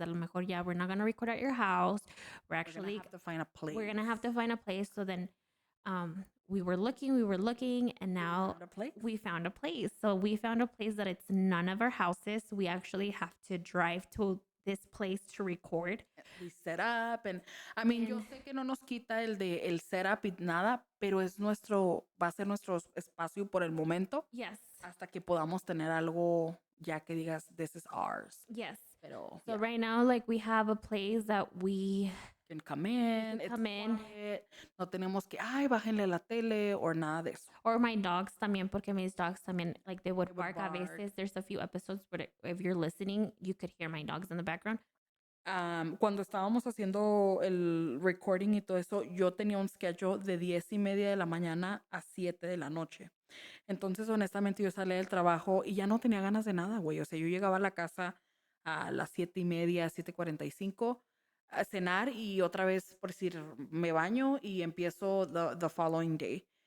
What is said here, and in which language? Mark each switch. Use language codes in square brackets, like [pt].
[es] A lo mejor, [en] yeah, we're not gonna record at your house. We're We're gonna actually have to find a place. we're gonna have to find a place. So then we were looking, and now Found a place. we found a place. So we found a place that it's none of our houses. We actually have to drive to this place to record. We set up, and I mean, [es] yo sé que no nos quita el setup y nada, pero va a ser nuestro espacio por el momento. [en] Yes. [es] Hasta que podamos tener algo ya que digas, [en] this is ours. Yes. [es] Pero [en] So right now, like, we have a place that we can come in, it's quiet, [es] no tenemos que, ay, bájenle la tele [en] or [es] nada de eso. [en] Or my dogs [es] también, porque mis [en] dogs [es] también, [en] like, they would bark [es] a veces. [en] There's a few episodes, but if you're listening, you could hear my dogs in the background. [es] Cuando estábamos haciendo el recording y todo eso, yo tenía un schedule de 10:30 de la mañana a 7 de la noche. Entonces, honestamente, yo salía del trabajo y ya no tenía ganas de nada, güey. O sea, yo llegaba a la casa a las 7:30, 7:45 a cenar y otra vez, por decir, me baño y empiezo [en] the following day.